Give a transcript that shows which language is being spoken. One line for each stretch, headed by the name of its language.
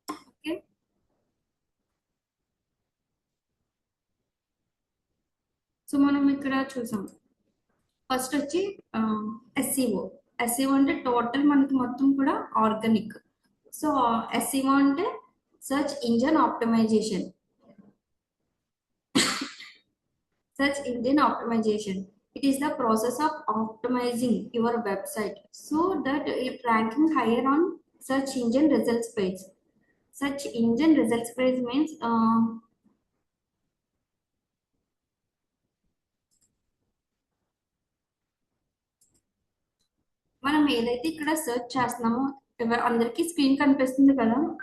Telugu: Okay, so మనం ఇక్కడ చూసాం. ఫస్ట్ వచ్చి ఎస్ఈఓ. ఎస్ఈఓ అంటే టోటల్ మనకి మొత్తం కూడా ఆర్గానిక్. సో ఎస్ఈఓ అంటే search engine optimisation.
English: Search engine optimization. It is the process of optimizing your website so that it ranking higher on search engine results page. Search engine results page means
Telugu: మనం ఏదైతే ఇక్కడ search చేస్తున్నామో అందరికీ screen కనిపిస్తుంది కదా.